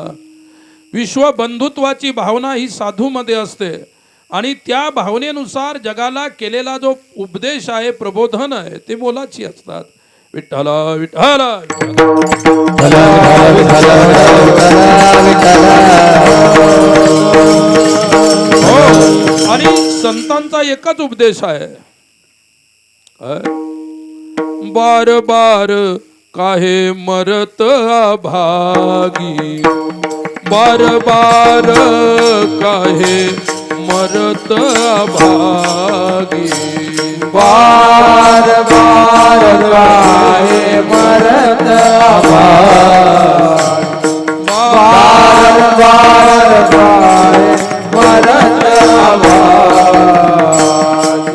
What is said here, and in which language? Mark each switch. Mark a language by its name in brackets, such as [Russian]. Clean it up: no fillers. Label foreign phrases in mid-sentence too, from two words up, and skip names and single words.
[Marathi] विश्व बंधुत्वाची भावना ही साधूमध्ये असते आणि त्या भावनेनुसार जगाला केलेला जो उपदेश आहे, प्रबोधन आहे, ते मोलाची असतात. विठ्ठला विठ्ठला हो. आणि संतांचा एकच उपदेश आहे, [Hindi] बार बार काहे मरत अभागी, बार बार काहे मरत अभागी, बार बार काहे मरत अभागी, बार बार काहे मरत अभागी,